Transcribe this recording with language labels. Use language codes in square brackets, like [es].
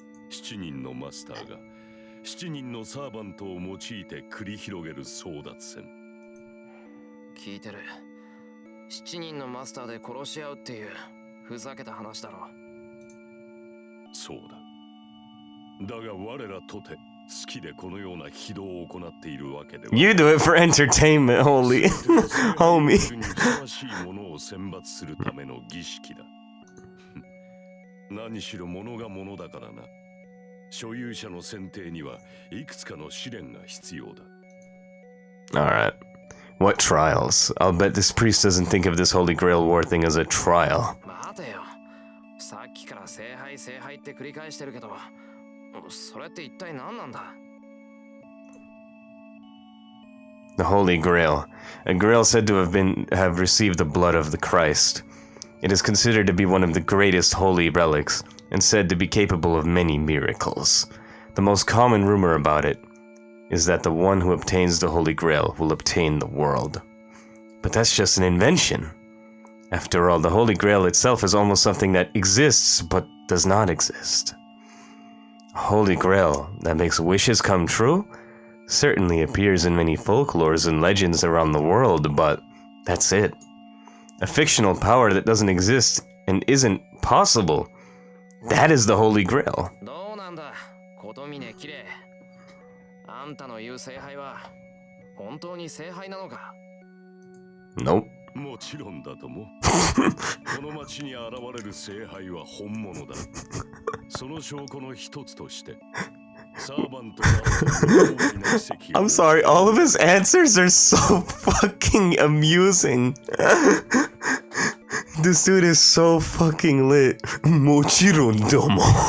[ja] 7人のマスターが7人のサーバントを用いて繰り広げる争奪戦。聞いてる。 7人のマスターで殺し合うっていうふざけた話だろ。そうだ。だが我らとて好きでこのような非道を行っているわけでは。 [en] You do it for entertainment, holy. Homie. [ja] ふさわしいものを選抜するための儀式だ。何しろ物が物だからな。所有者の選定にはいくつかの試練が必要だ。 [en] Alright. What trials? I'll bet this priest doesn't think of this Holy Grail War thing as a trial. [ja] 待てよ。さっきから聖杯聖杯って繰り返してるけど、それって一体何なんだ？ [en] The Holy Grail. A grail said to have received the blood of the Christ. It is considered to be one of the greatest holy relics, and said to be capable of many miracles. The most common rumor about it is that the one who obtains the Holy Grail will obtain the world. But that's just an invention. After all, the Holy Grail itself is almost something that exists but does not exist. A Holy Grail that makes wishes come true certainly appears in many folklores and legends around the world, but that's it. A fictional power that doesn't exist and isn't possible. That is the Holy Grail. [ja] どうなんだ、Kotomine Kirei。あんたの言う聖杯は本当に聖杯なのか？ [en] Nope. [ja] もちろんだとも。この町に現れる聖杯は本物だ。その証拠の一つとして、サーバントが大きな奇跡を [en] I'm sorry, all of his answers are so fucking amusing. This dude is so fucking lit. [ja] Mochiron domo.